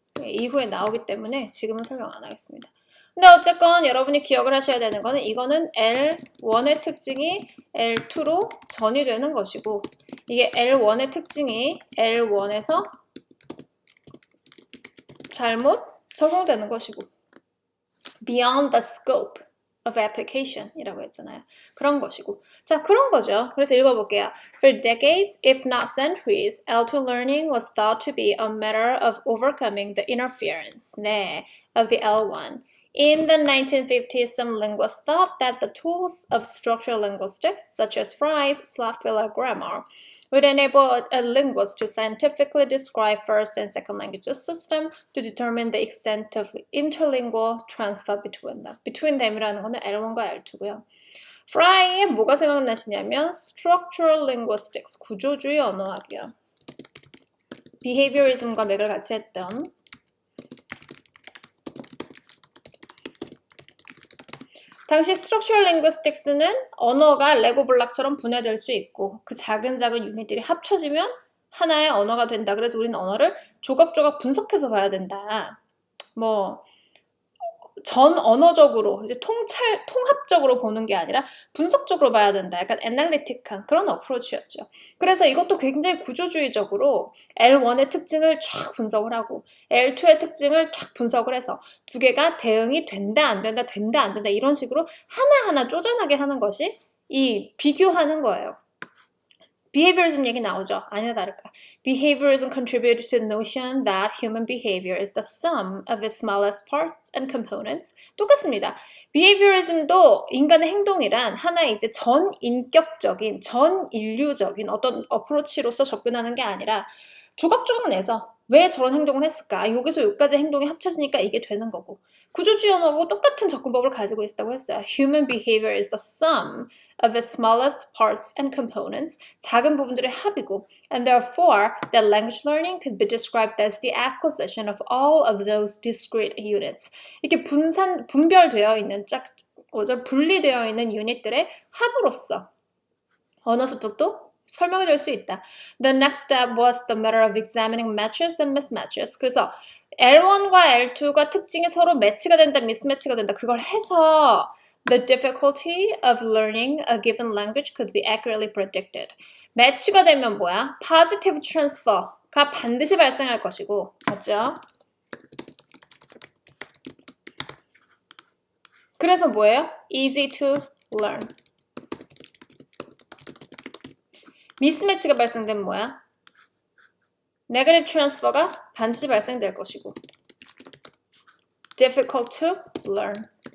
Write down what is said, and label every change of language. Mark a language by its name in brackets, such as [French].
[Korean] 이후에 나오기 때문에 지금은 설명 안 하겠습니다. 근데 어쨌건 여러분이 기억을 하셔야 되는 거는 이거는 L1의 특징이 L2로 전이되는 것이고 이게 L1의 특징이 L1에서 잘못 적용되는 것이고 [English] beyond the scope of application [Korean] 이라고 했잖아요. 그런 것이고 자 그런 거죠. 그래서 읽어볼게요. [English] For decades, if not centuries, L2 learning was thought to be a matter of overcoming the interference [Korean] 네, [English] of the L1. In the 1950s, some linguists thought that the tools of structural linguistics, such as Fry's slot filler grammar, would enable a linguist to scientifically describe first and second languages system to determine the extent of interlingual transfer between them. between them [Korean] 이라는 거는 L1과 L2고요. Fry에 뭐가 생각나시냐면 structural linguistics, 구조주의 언어학이요. behaviorism과 맥을 같이 했던 당시 structural linguistics는 언어가 레고 블록처럼 분해될 수 있고 그 작은 유닛들이 합쳐지면 하나의 언어가 된다. 그래서 우리는 언어를 조각조각 분석해서 봐야 된다. 뭐 전 언어적으로 이제 통합적으로 보는 게 아니라 분석적으로 봐야 된다. 약간 애널리틱한 그런 어프로치였죠. 그래서 이것도 굉장히 구조주의적으로 L1의 특징을 쫙 분석을 하고 L2의 특징을 쫙 분석을 해서 두 개가 대응이 된다 안 된다 된다 안 된다 이런 식으로 하나하나 쪼잔하게 하는 것이 이 비교하는 거예요. behaviorism 얘기 나오죠. 아니나 다를까. [English] behaviorism contributed to the notion that human behavior is the sum of its smallest parts and components. [Korean] 똑같습니다. behaviorism도 인간의 행동이란 하나의 이제 전인격적인, 전인류적인 어떤 어프로치로서 접근하는 게 아니라 조각조각 내서 왜 저런 행동을 했을까? 여기서 여기까지 행동이 합쳐지니까 이게 되는 거고. 구조주의 언어하고 똑같은 접근법을 가지고 있다고 했어요. [English] Human behavior is the sum of its smallest parts and components. [Korean] 작은 부분들의 합이고. [English] And therefore, that language learning could be described as the acquisition of all of those discrete units. [Korean] 이렇게 분별되어 있는 분리되어 있는 유닛들의 합으로서 언어 습득도 설명이 될 수 있다. [English] The next step was the matter of examining matches and mismatches. [Korean] 그래서 L1과 L2가 특징이 서로 매치가 된다, 미스매치가 된다. 그걸 해서 [English] the difficulty of learning a given language could be accurately predicted. [Korean] 매치가 되면 뭐야? positive transfer가 반드시 발생할 것이고, 맞죠? 그래서 뭐예요? [English] easy to learn. [Korean] 미스매치가 발생되면 뭐야? 네거티브 트랜스퍼가 반드시 발생될 것이고 [English] difficult to learn.